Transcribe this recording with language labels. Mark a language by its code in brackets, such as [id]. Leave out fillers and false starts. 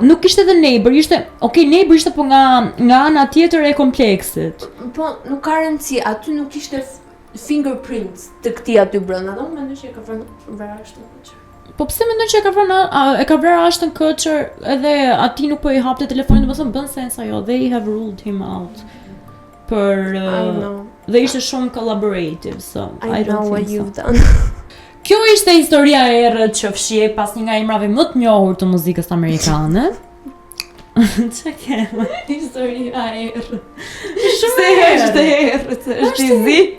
[sq] Nuk ishte [en] the neighbor, [sq] ishte, neighbor ishte po nga ana tjetër e kompleksit. Po, nuk ka rëndësi, aty nuk ishte fingerprints të këtij aty brenda. Unë mendoj që e ka vrarë Ashton Kutcher. Po pse mendoj që e ka vrarë Ashton Kutcher edhe aty nuk po i hapte telefonin, domethënë bën sens ajo. [en] They have ruled him out. [sq] Dhe ishte shumë collaborative, [en] so I don't think what you've done. [sq] Kjo ishte historia e errët që fshihej pas një nga emrave më të njohur të muzikës amerikane. Çka ke? Historia e errët. Shumë është e errët, është i zi.